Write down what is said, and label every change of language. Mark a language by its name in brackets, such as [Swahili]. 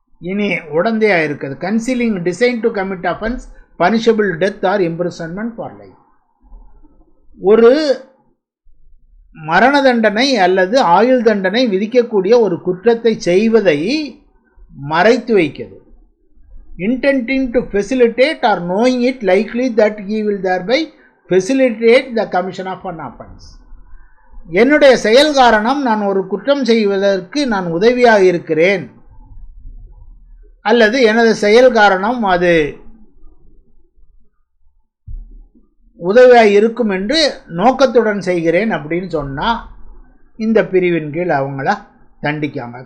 [Tamil] இனி உடந்தையா இருக்குது [English] Concealing design to commit offence punishable death or imprisonment for life. [Tamil] ஒரு மரண தண்டனை அல்லது ஆயுள் தண்டனை விதிக்கக்கூடிய ஒரு குற்றத்தை செய்வதை மறைத்து வைக்கிறது. [English] intending to facilitate or knowing it likely that he will thereby facilitate the commission of an offense. [Tamil] என்னுடைய செயல் காரணம் நான் ஒரு குற்றம் செய்வதற்கு நான் உதவியாக இருக்கிறேன் அல்லது எனது செயல் காரணம் அது உதவியாக இருக்கும் என்று நோக்கத்துடன் செய்கிறேன் அப்படின்னு சொன்னால் இந்த பிரிவின் கீழ் அவங்கள தண்டிக்காங்க.